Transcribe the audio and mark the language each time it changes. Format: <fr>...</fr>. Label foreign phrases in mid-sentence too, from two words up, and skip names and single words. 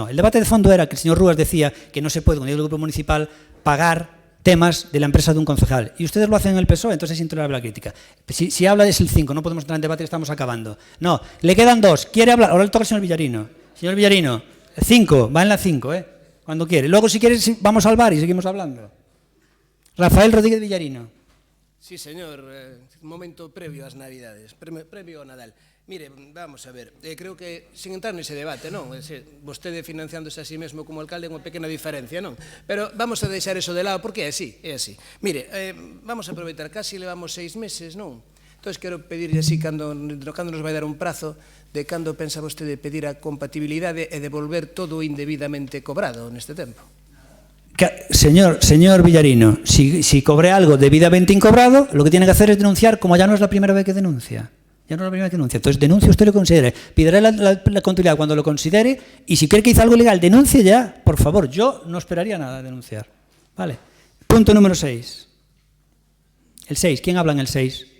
<es>El debate de fondo era que el señor Rúas decía que no se puede, con dinero del Grupo Municipal, pagar temas de la empresa de un concejal. Y ustedes lo hacen en el PSOE, entonces es intolerable la crítica. Si habla es el 5, no podemos entrar en debate, estamos acabando. No, le quedan 2. ¿Quiere hablar? Ahora le toca al señor Villarino. Señor Villarino, 5, va en la 5, cuando quiere. Luego, si quiere, vamos al bar y seguimos hablando. Rafael Rodríguez Villarino. Sí, señor.</es> <gl>Un momento previo ás Navidades, previo ao Nadal.</gl> <es>Mire, vamos a ver, creo que, sin entrar</es> <gl>nese debate, non? Vostede financiándose a sí mesmo como alcalde é unha pequena diferencia, non? Pero vamos a deixar eso de lado, porque é así, é así. Mire, vamos a aproveitar, casi levamos 6 meses, non? Entón, quero pedirle así, cando nos vai dar un prazo, de cando pensa vostede pedir a compatibilidade e devolver todo indebidamente cobrado neste tempo.</gl> <es>Señor Villarino, si cobré algo debidamente incobrado, lo que tiene que hacer es denunciar, como ya no es la primera vez que denuncia. Entonces denuncie usted lo que considere. Pediré la contabilidad cuando lo considere y si cree que hizo algo ilegal, denuncie ya, por favor. Yo no esperaría nada de denunciar. Vale. Punto número 6. El 6. ¿Quién habla en el 6?</es>